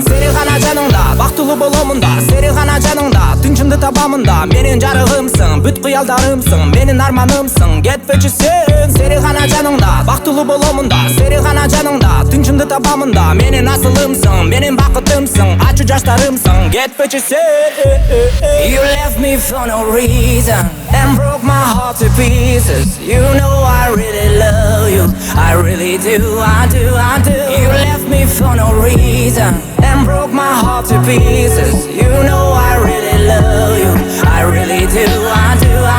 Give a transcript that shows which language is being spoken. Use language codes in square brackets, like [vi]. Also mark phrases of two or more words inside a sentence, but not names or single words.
[ky] Сени гана жаныңда, бактылуу боломун да, сени гана жаныңда, тынчымды табамын да. Менин жарыгымсың, бүт кыялдарымсың, менин арманымсың, кетпечи сен. Сени гана жаныңда, бактылуу боломун да, сени гана жаныңда, тынчымды табамын да. Менин асылымсың, менин бакытымсың, ачуу жаштарымсың, кетпечи сен. [en] You left me for no reason and broke my heart to pieces. You know I really love you, I really do, I do, I do. You left me for no reason and broke my heart to pieces. You know I really love you, I really do, I do.